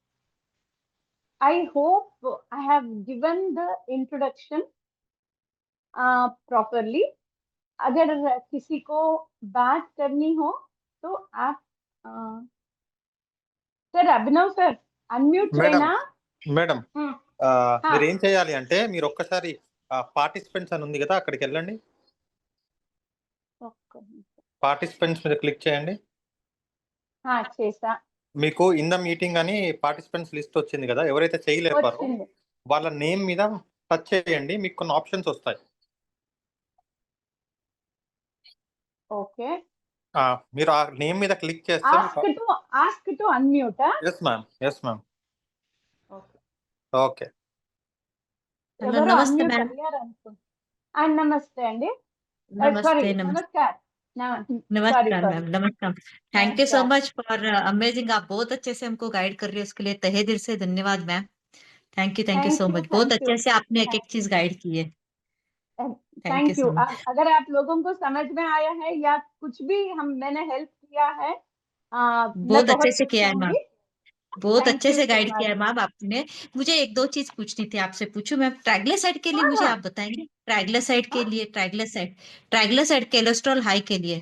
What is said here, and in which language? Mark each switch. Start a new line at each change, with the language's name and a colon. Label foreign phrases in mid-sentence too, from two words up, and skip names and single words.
English: I hope I have given the introduction properly.
Hindi: अगर किसी को बात करनी हो तो आप सर, अभिनव सर अनम्यूट
Telugu: మేడం చేయనా? మేడం
Hindi: हाँ
Telugu: మీరు ఏం చేయాలి అంటే, మీరు ఒక్కసారి పార్టిసిపెంట్స్ అని ఉంది కదా, అక్కడికి వెళ్ళండి. పార్టిసిపెంట్స్ మీద క్లిక్ చేయండి. చేసా. మీకు
English: in the meeting
Telugu: అని పార్టిసిపెంట్స్ లిస్ట్ వచ్చింది కదా, ఎవరైతే చేయలేపారో వచ్చింది. వాళ్ళ నేమ్ మీద టచ్ చేయండి, మీకు కొన్ని ఆప్షన్స్ వస్తాయి. ఓకే, మీరు ఆ నేమ్ మీద క్లిక్ చేస్తే
English: Ask to unmute. Yes ma'am, yes ma'am.
Telugu: ఓకే, ఓకే. హలో, ఎవరు నమస్తే అన్మ్యూట్ మేడం. అయ్యారు అనుకుంటా. నమస్తే అండి. సారీ,
Hindi: नमस्ते
Telugu: నమస్కార్.
Hindi: नमस्कार मैम, नमस्कार.
English: thank you so
Hindi: नमस्कार.
English: much for amazing.
Hindi: आप बहुत अच्छे से हमको गाइड कर रही है, उसके लिए तहे दिल से धन्यवाद मैम.
English: Thank you so much.
Hindi: बहुत अच्छे से आपने एक एक चीज गाइड की है.
English: thank you Thank you. so much.
Hindi: अगर आप लोगों को समझ में आया है या कुछ भी मैंने हेल्प किया है, मैं बहुत अच्छे बहुत से खुश किया है मैम. होंगी. बहुत
English: थैंक
Hindi: अच्छे
English: यू
Hindi: से
English: सो
Hindi: गाइड किया
English: मच.
Hindi: है मैम आपने. मुझे एक दो चीज पूछनी थी, आपसे पूछूं मैम? ट्राइग्लिसराइड के लिए मुझे हाँ आप बताएंगे. ट्राइग्लिसराइड के हाँ, लिए, ट्राइग्लिसराइड कोलेस्ट्रॉल हाई के लिए.